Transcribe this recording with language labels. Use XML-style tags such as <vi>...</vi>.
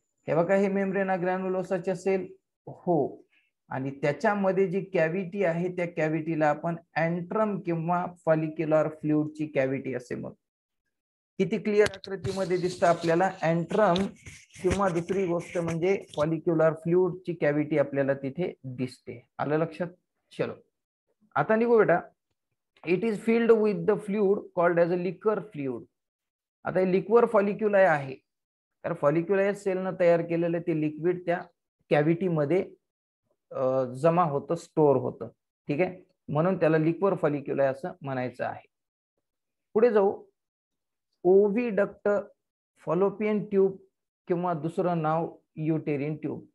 <mr>हे बघा, हे मेम्ब्रेना ग्रॅन्युलोसाच्या सेल, हो. आणि त्याच्यामध्ये जी कॅव्हिटी आहे त्या कॅव्हिटीला आपण एंट्रम किंवा फॉलिक्युलर फ्लुइडची कॅव्हिटी असे म्हणतो. किती क्लिअर आकृतीमध्ये दिसतं आपल्याला एंट्रम, किंवा दुसरी गोष्ट म्हणजे फॉलिक्युलर फ्लुइडची कॅव्हिटी आपल्याला तिथे दिसते. आलं लक्षात? चलो आता निघू बेटा.</mr> <en>It is filled with the fluid called as a liquor fluid.</en> <mr>आता हे लिक्वर फॉलिक्युलाय आहे, तर फॉलिक्युलाय सेलनं तयार केलेलं ते लिक्विड त्या कॅव्हिटीमध्ये जमा होतं, स्टोअर होतं. ठीक आहे, म्हणून त्याला लिक्वर फॉलिक्युलाय असं म्हणायचं आहे. पुढे जाऊ. ओव्हिडक्ट, फॉलोपियन ट्यूब, किंवा दुसरं नाव युटेरिन ट्यूब.</mr>